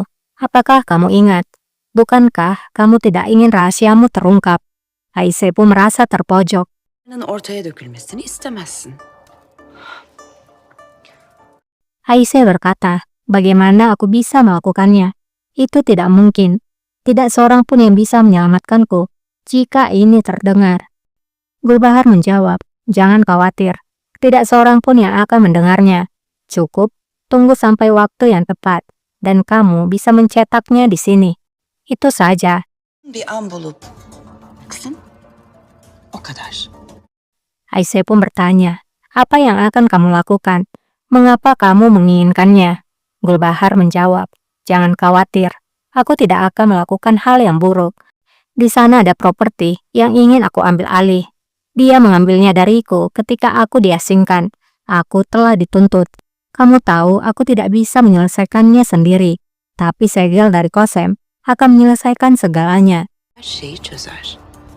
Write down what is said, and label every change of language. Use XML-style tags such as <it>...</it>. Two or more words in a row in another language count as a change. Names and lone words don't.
<id>Apakah kamu ingat? Bukankah kamu tidak ingin rahasiamu terungkap? Ayşe pun merasa terpojok.</id> <tr>Ortaya dökülmesini istemezsin.</tr> <id>Ayşe berkata, bagaimana aku bisa melakukannya? Itu tidak mungkin. Tidak seorang pun yang bisa menyelamatkanku jika ini terdengar. Gulbahar menjawab, jangan khawatir. Tidak seorang pun yang akan mendengarnya. Cukup, tunggu sampai waktu yang tepat. Dan kamu bisa mencetaknya di sini. Itu saja.</id> <tr>Bir an bulup baksın. O kadar.</tr> <id>Ayşe pun bertanya, apa yang akan kamu lakukan? Mengapa kamu menginginkannya? Gulbahar menjawab, jangan khawatir. Aku tidak akan melakukan hal yang buruk. Di sana ada properti yang ingin aku ambil alih. Dia mengambilnya dariku ketika aku diasingkan. Aku telah dituntut. Kamu tahu aku tidak bisa menyelesaikannya sendiri. Tapi segel dari Kosem akan menyelesaikan segalanya.</id> <tr>Her şeyi çözer.</tr>